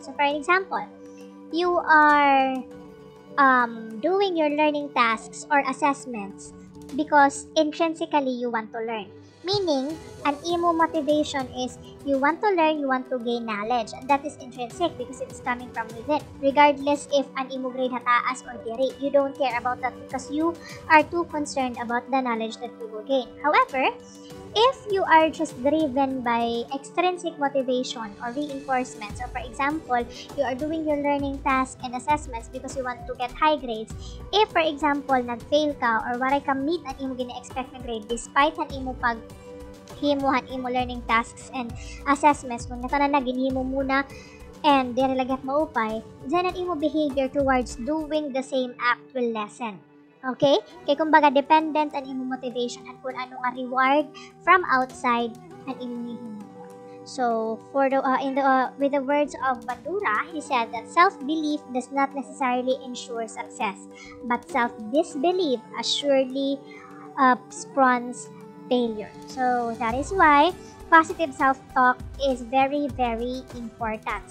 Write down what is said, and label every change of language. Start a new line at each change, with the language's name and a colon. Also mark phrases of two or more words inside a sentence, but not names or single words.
English: So for example, you are doing your learning tasks or assessments because intrinsically you want to learn. Meaning,
Waray: an imo
English: motivation is you want to learn, you want to gain knowledge. And that is intrinsic because it's coming from within. Regardless if
Waray: an imo grade hataas
English: or diri, you don't care about that because you are too concerned about the knowledge that you will gain. However, if you are just driven by extrinsic motivation or reinforcement, so for example, you are doing your learning tasks and assessments because you want to get high grades. If for example,
Waray: nag-fail ka or waray ka meet ang imo gina-expect na grade despite ang imo himuhan imo
English: learning tasks and assessments,
Waray: kung natanan na ginhimo muna and di lagat maupay, then ang imo
English: behavior towards doing the same act will lessen. Okay?
Waray: Kaya kumbaga dependent ang imo motivation at kung ano nga
English: reward from outside
Waray: ang imo himuon.
English: So for the with the words of Bandura, he said that self-belief does not necessarily ensure success, but self-disbelief assuredly spawns failure. So that is why positive self-talk is very, very important.